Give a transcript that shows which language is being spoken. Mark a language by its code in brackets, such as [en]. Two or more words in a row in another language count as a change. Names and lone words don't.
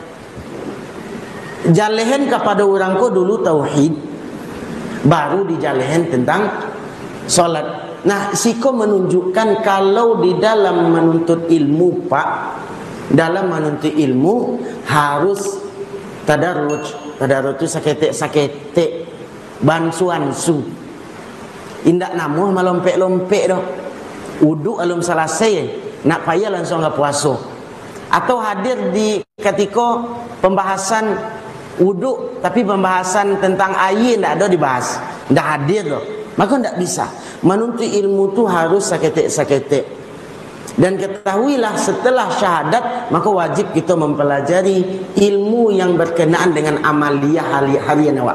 [min] Jalehan kepada orang kau dulu tauhid, baru dijalehan tentang solat. [id] Nah, siko menunjukkan kalau di dalam menuntut ilmu, Pak, dalam menuntut ilmu harus tadarruj. [min] Tadarruj itu saketek bansuansu. Indak namuh melompek-lompek dah. Uduk alum selesai, nak payah langsung ke puasa. [id] Atau hadir di ketika pembahasan uduk, tapi pembahasan tentang air tidak ada dibahas, tidak hadir dah. Maka tidak bisa. Menuntut ilmu tu harus saketek-saketek. Dan ketahuilah setelah syahadat, maka wajib kita mempelajari ilmu yang berkenaan dengan amaliyah harian awak.